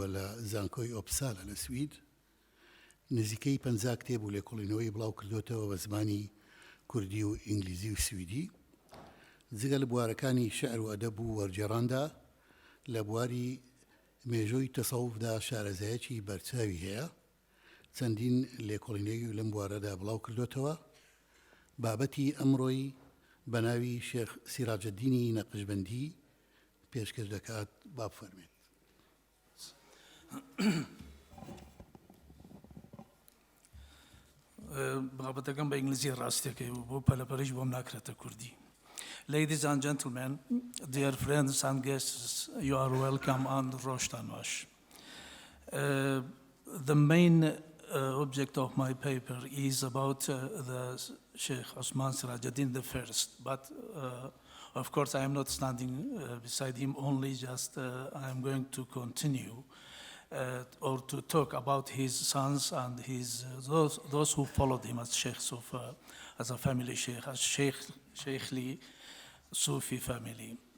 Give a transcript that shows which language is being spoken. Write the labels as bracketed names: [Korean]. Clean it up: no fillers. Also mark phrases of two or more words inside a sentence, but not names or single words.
[Central Kurdish] لە زانکۆی ئۆپسالە لە سوید نزیکەی 50 کتێب و لێکۆڵینەوەی بڵاو کردوتەوە بە زمانی کوردی و ئینگلیزی و سویدی جگە لە بوارەکانی شعر و ئەدەب و وەرجێڕاندا لە بواری مێژووی تەسەووفدا شارەزایەکی بەرچاوی هەیە چەندین لێکۆڵینەوەی لەم بوارەدا بڵاو کردوتەوە بابەتی ئەمڕۆی بە ناوی شێخ سیراجەدینی نەقشبەندی پێشکەش دەکات با بفەرمێت. بابەتەکەم بە ئینگلیزی ڕاستیەکەی بۆ پەلەپەرش بۆم ناکرێتە کوردی. [English] Ladies and gentlemen, dear friends and guests, you are welcome and [Central Kurdish] ڕۆژتان باش. [English] The main object of my paper is about the Sheikh Osman Sirajuddin I, but of course I am not standing beside him only, just I am going to continue or to talk about his sons and his those who followed him as sheikhs of as a family sheikh, as Sheikhli Sufi family.